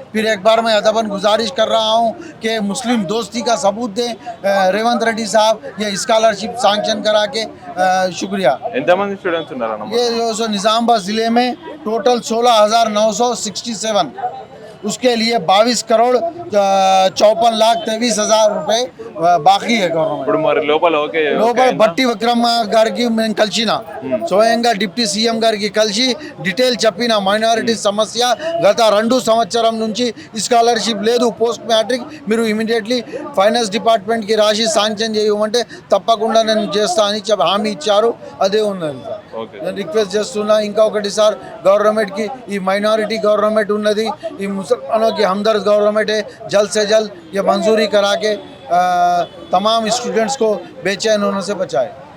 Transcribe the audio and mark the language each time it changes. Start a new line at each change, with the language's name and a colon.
Hindi: फिर एक बार मैं अदबन गुजारिश कर रहा हूँ कि मुस्लिम दोस्ती का सबूत दें रेवंत रेड्डी साहब, ये स्कॉलरशिप सैंक्शन करा के। शुक्रिया। ये जो सो निज़ामाबाद ज़िले में टोटल 16,967, उसके लिए 22 करोड़ 54 लाख 23,000 रुपए
Telugu: బాకీ ఇప్పుడు మరి లోపల బట్టి విక్రమ గారికి మేము కలిసిన స్వయంగా డిప్యూటీ సీఎం గారికి కలిసి డీటెయిల్ చెప్పిన మైనారిటీ సమస్య గత 2 సంవత్సరం నుంచి స్కాలర్షిప్ లేదు పోస్ట్ మ్యాట్రిక్, మీరు ఇమీడియట్లీ ఫైనాన్స్ డిపార్ట్మెంట్కి రాసి శాంక్షన్ చేయమంటే తప్పకుండా నేను చేస్తా అని హామీ ఇచ్చారు. అదే ఉన్నది సార్. నేను రిక్వెస్ట్ చేస్తున్నా ఇంకొకటి సార్, గవర్నమెంట్కి ఈ మైనారిటీ గవర్నమెంట్ ఉన్నది, ఈ
Hindi: मुसलमानों की हमदर्द गवर्नमेंट है, जल्द से जल्द ये मंजूरी करा के तमाम स्टूडेंट्स को बेचैन होने से बचाए।